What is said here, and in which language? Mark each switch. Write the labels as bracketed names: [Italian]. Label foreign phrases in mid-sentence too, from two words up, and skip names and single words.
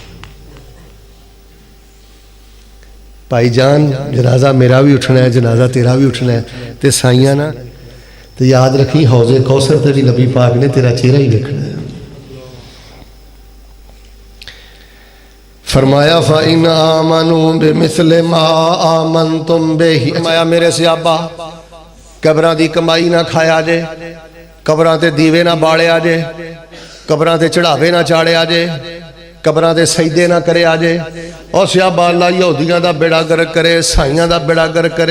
[Urdu] بھائی جان جنازہ میرا بھی اٹھنا ہے، جنازہ تیرا بھی اٹھنا ہے. [Punjabi] ਤੇ ਸਾਈਆਂ ਨਾ ਤੇ ਯਾਦ ਰੱਖੀ ਹੌਜ਼ੇ ਕੌਸਰ ਤੇ ਭੀ ਨਬੀ ਪਾਕ ਨੇ ਤੇਰਾ ਚਿਹਰਾ ਹੀ ਦੇਖਣਾ ਹੈ। [Arabic] फरमाया فإن آمنوا بمثل ما آمنتم به. [Punjabi] ਫ਼ਰਮਾਇਆ ਮੇਰੇ ਸਹਾਬਾ ਕਬਰਾਂ ਦੀ ਕਮਾਈ ਨਾ ਖਾਇਆ ਜੇ, ਕਬਰਾਂ ਤੇ ਦੀਵੇ ਨਾ ਬਾਲਿਆ ਜੇ, ਕਬਰਾਂ ਤੇ ਚੜ੍ਹਾਵੇ ਨਾ ਚਾੜ੍ਹਿਆ ਜੇ, ਕਬਰਾਂ ਤੇ ਸਜਦੇ ਨਾ ਕਰੇ ਆਜੇ। ਔਰ ਸਹਾਬਾ ਅੱਲਾਹ ਯਹੂਦੀਆਂ ਦਾ ਬੇੜਾ ਗ਼ਰਕ ਕਰੇ, ਈਸਾਈਆਂ ਦਾ ਬੇੜਾ ਗ਼ਰਕ ਕਰੇ।